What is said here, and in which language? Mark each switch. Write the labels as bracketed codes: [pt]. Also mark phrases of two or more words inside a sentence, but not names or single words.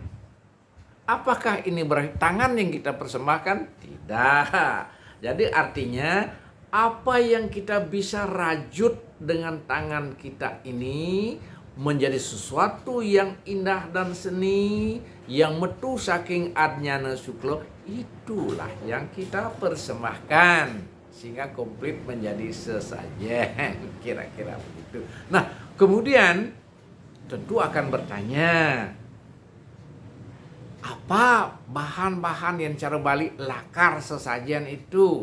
[id] Apakah ini berarti tangan yang kita persembahkan? Tidak. Jadi artinya apa yang kita bisa rajut dengan tangan kita ini menjadi sesuatu yang indah dan seni, yang [ban] metu saking adnyana suklo, [id] itulah yang kita persembahkan sehingga komplit menjadi sesajen, kira-kira begitu. Nah, kemudian tentu akan bertanya, apa bahan-bahan yang cara balik lakar sesajen itu?